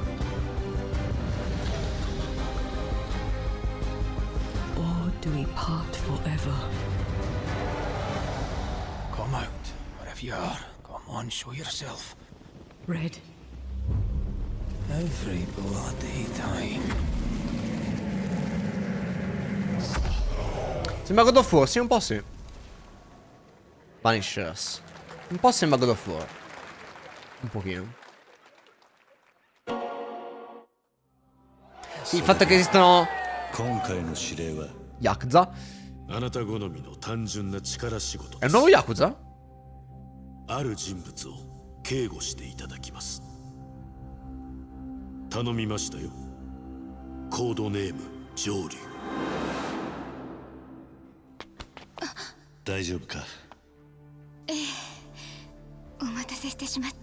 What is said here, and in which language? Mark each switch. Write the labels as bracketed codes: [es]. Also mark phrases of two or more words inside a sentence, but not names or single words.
[en] Or do we part forever? Come out, wherever you are. Come on, show yourself. Red. Every bloody time. [it] Sembra God of War, sì, un po' sì. Vanishers. Un po' sembra God of War. Un pochino. Sì, il fatto che esistono Yakuza. È un nuovo Yakuza? [ja] ある人物を警護していただきます。頼みましたよ。コードネーム上流。大丈夫か？ええ、お待たせしてしまって。